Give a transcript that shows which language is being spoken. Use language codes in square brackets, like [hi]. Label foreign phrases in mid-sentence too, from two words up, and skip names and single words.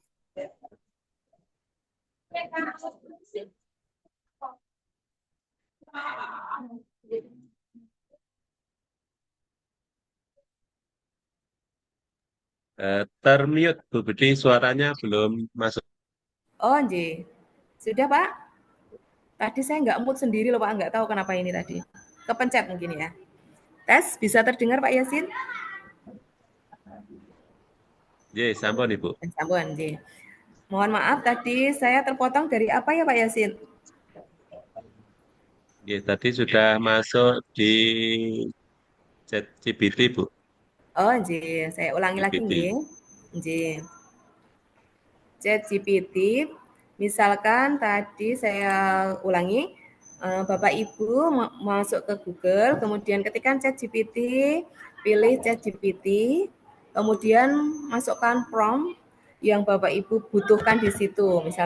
[id] Termute Bu Budi, suaranya belum masuk. Oh, Nji. Sudah, Pak? Tadi saya nggak mood sendiri loh, Pak. Nggak tahu kenapa ini tadi. Kepencet mungkin ya. Tes, bisa terdengar Pak Yasin? [jv] Ye, sampun Ibu. Sampun, Nji. [id] Mohon maaf tadi saya terpotong dari apa ya Pak Yasin? Ye, tadi sudah masuk di ChatGPT, Bu. Oh, Nji. Saya ulangi lagi, Nji. Nji. ChatGPT, misalkan tadi saya ulangi, Bapak Ibu masuk ke Google, kemudian ketikkan ChatGPT, pilih ChatGPT, kemudian masukkan prompt yang Bapak Ibu butuhkan di situ.